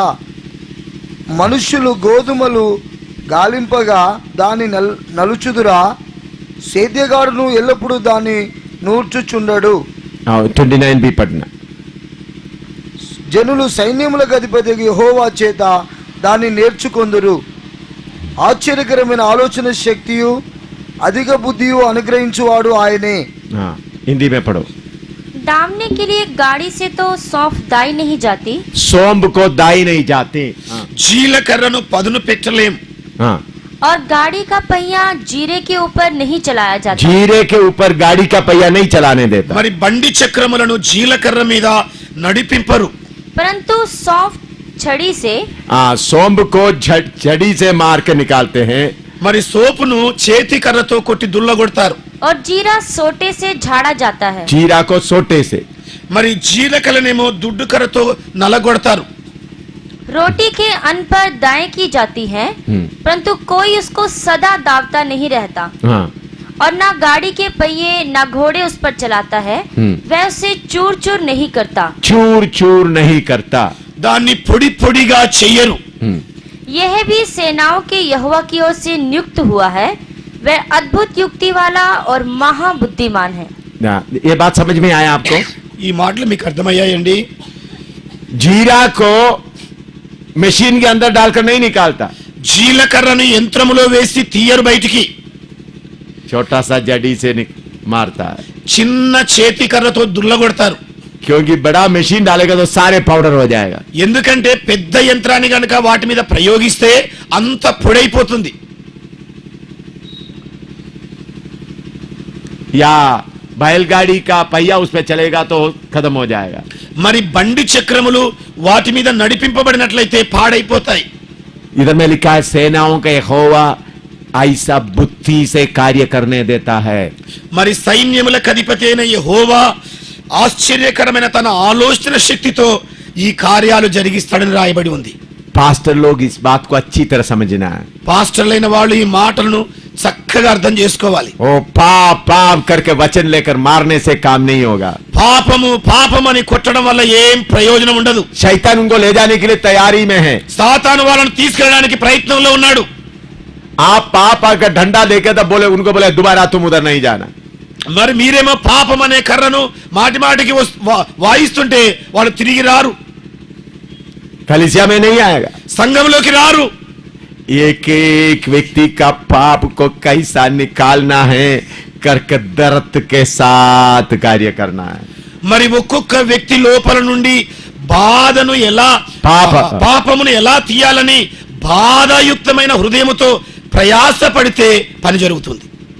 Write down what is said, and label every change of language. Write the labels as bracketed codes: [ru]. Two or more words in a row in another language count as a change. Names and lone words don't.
[te] మనుష్యులు గోధుమలు గాలింపగా దాన్ని నలుచుదురా, సేద్యగాడును ఎల్లప్పుడూ దాన్ని నూర్చుచుండడు. 29b పడినా జనులు సైన్యములకు అధిపతి యెహోవా చేత దాన్ని నేర్చుకొందురు. ఆశ్చర్యకరమైన ఆలోచన శక్తియు అధిక బుద్ధియు అనుగ్రహించువాడు ఆయనే. [hi] हिंदी में पढ़ो. दामने के लिए गाड़ी से तो सौंफ दाई नहीं जाती, सौंफ को दाई नहीं जाती. [te] జీలకర్రను పదును పెట్టలేం. [hi] और गाड़ी का पहिया जीरे के ऊपर नहीं चलाया जाता. जीरे के ऊपर गाड़ी का पहिया नहीं चलाने देता. [te] మరి బండి చక్రములను జీలకర్ర మీద నడిపింపరు. [hi] परंतु सौंफ छड़ी से, सौंफ को छड़ी से मार के निकालते हैं. [te] మరి సోపును చేతి కర్రతో కొట్టి దుల్లగొడతారు. [hi] और जीरा सोटे से झाड़ा जाता है. जीरा को सोटे से. [te] మరి జీలకర్రనేమో దుడ్డు కర్రతో నలగొడతారు. [hi] रोटी के अन्न पर दाएं की जाती है, परंतु कोई उसको सदा दावता नहीं रहता. और ना गाड़ी के पहिए ना घोड़े उस पर चलाता है, वह उसे चूर चूर नहीं करता. चूर चूर नहीं करता. [te] దాన్ని పొడి పొడిగా చెయ్యరు. [hi] यह भी सेनाओं के यहोवा की ओर से नियुक्त हुआ है, वह अद्भुत युक्ति वाला और महाबुद्धिमान है. ये बात समझ में आया आपको? [te] ఈ మాటలు మీకు అర్థమయ్యాయండి? [hi] जीरा को मशीन के अंदर डालकर नहीं निकालता. [te] జీలకర్రను యంత్రములో వేసి తీయరు బయటికి. [hi] छोटा सा जड़ी से मारता है. [te] చిన్న చేతి కర్రతో దుల్లగొడతారు. [hi] क्योंकि बड़ा मशीन डालेगा तो सारे पाउडर हो जाएगा. [te] ఎందుకంటే పెద్ద యంత్రాన్ని గనుక వాటి మీద ప్రయోగిస్తే అంత పొడైపోతుంది. [hi] या बैलगाड़ी का पहिया उस पे चलेगा तो खत्म हो जाएगा. [te] మరి బండి చక్రములు వాటి మీద నడిపింపబడినట్లయితే పాడైపోతాయి. [hi] इधर में लिखा है सेनाओं का यहोवा ऐसा बुद्धि से कार्य करने देता है. [te] మరి సైన్యములకు అధిపతి అయిన యెహోవా ఆశ్చర్యకరమైన తన ఆలోచన శక్తితో ఈ కార్యాలు జరిగిస్తాడని రాయబడి ఉంది. [hi] पास्टर लोग इस बात को अच्छी तरह समझना है. [te] పాస్టర్లైన వాళ్ళు ఈ మాటలను చక్కగా అర్థం చేసుకోవాలి. [hi] ओ पाप पाप करके वचन लेकर मारने से काम नहीं होगा. [te] పాపము పాపమని కొట్టడం వల్ల ఏం ప్రయోజనం ఉండదు. [hi] शैतान उनको ले जाने के लिए तैयारी में है. [te] సాతాను వాళ్ళను తీసుకెళ్ళడానికి ప్రయత్నంలో ఉన్నాడు. [hi] आप पाप का डंडा लेके तो बोले उनको बोले दोबारा तुम उधर नहीं जाना. [te] మరి మీరేమో పాపం అనే కర్రను మాటి మాటికి వాయిస్తుంటే వాళ్ళు తిరిగి రారు, [hi] कलीसिया में नहीं आएगा. [te] సంఘంలోకి రారు. [hi] एक एक व्यक्ति का पाप को कैसा निकालना है करके दर्द के साथ कार्य करना है. [te] మరి ఒక్కొక్క వ్యక్తి లోపల నుండి బాధను ఎలా పాపమును ఎలా తీయాలని బాధాయుక్తమైన హృదయముతో ప్రయాసపడితే పని జరుగుతుంది.